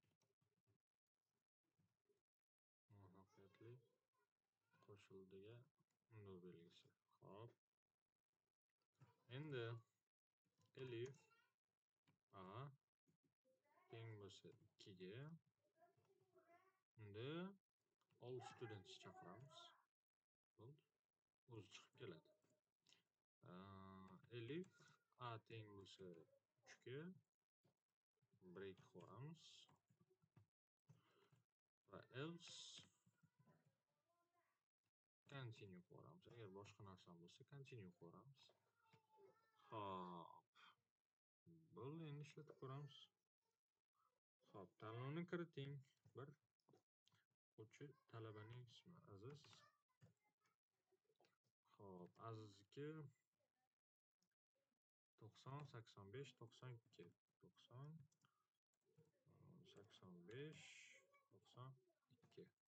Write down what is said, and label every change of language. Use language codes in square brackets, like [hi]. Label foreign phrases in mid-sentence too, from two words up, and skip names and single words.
[uz] Muvaffaqiyatli qo'shildiga undov belgisi. Xo'p. Endi elif a teng bo'lsa 2 ga unda [en] all students [uz] chaqiramiz. Bo'ldi. O'zi chiqib keladi. Elif a teng bo'lsa 3 ga break qo'yamiz. Va [en] else continue [uz] qo'yamiz. Agar boshqa narsa bo'lsa continue qo'yamiz. Xo'p. Bo'ldi, endi ishlatib ko'ramiz. Xo'p, tanlovni kiriting. 1 o'quvchi talabaning ismi Aziz. Xo'p, Azizniki 90 85 92 90 85 92.